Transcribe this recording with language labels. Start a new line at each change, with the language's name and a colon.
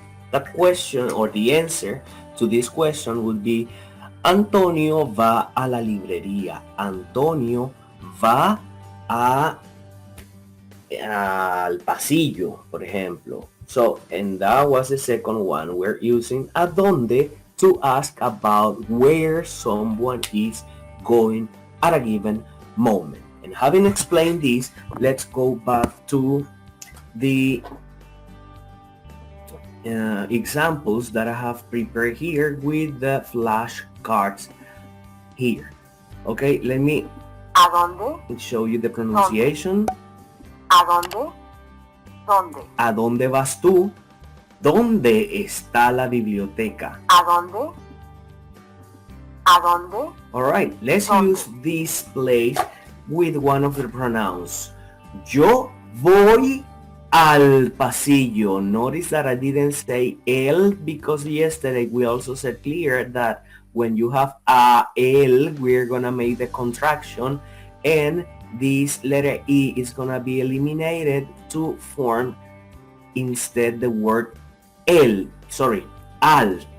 English: The question or the answer to this question would be,
Spanish: Antonio va a la librería. Antonio va al pasillo, por ejemplo.
English: So, and that was the second one. We're using a donde to ask about where someone is going at a given moment. And having explained this, let's go back to the examples that I have prepared here with the flashcards here. Okay, let me
Spanish: ¿A dónde?
English: show you the pronunciation.
Spanish: ¿A dónde? ¿Dónde? ¿A dónde vas tú? ¿Dónde está la biblioteca? ¿A dónde? ¿A dónde?
English: Alright, let's
Spanish: ¿Dónde?
English: use this place with one of the pronouns.
Spanish: Yo voy al pasillo.
English: Notice that I didn't say el, because yesterday we also said clear that when you have a el, we're gonna make the contraction, and this letter E is gonna be eliminated to form instead the word el, al.